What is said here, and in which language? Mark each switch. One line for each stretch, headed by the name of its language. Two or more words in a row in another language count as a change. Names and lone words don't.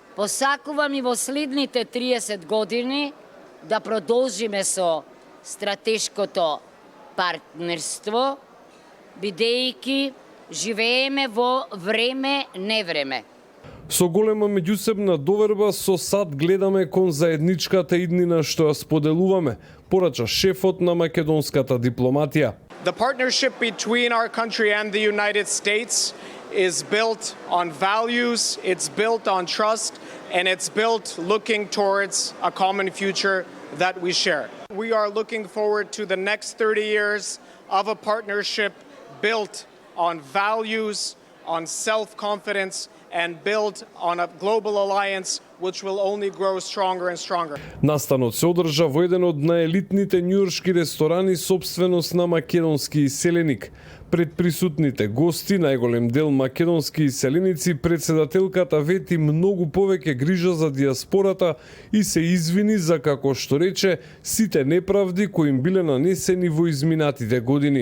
Macedonian: Посакувам и во следните 30 години да продолжиме со стратешкото партнерство, бидејќи живееме во време-невреме. Со голема меѓусебна доверба со САД гледаме кон заедничката иднина што ја споделуваме, порача шефот на македонската дипломатија.
English: The partnership between our country and the United States is built on values, it's built on trust, and it's built looking towards a common future that we share. We are looking forward to the next 30 years of a partnership built on values, on self-confidence, and build on a global alliance which will only grow stronger and stronger.
Macedonian: Настанот се одржа во еден од наелитните њујоршки ресторани сопственост на македонски иселеник. Пред присутните гости, најголем дел македонски иселеници, председателката вети многу повеќе грижа за диаспората и се извини за, како што рече, сите неправди кои им биле нанесени во изминатите години.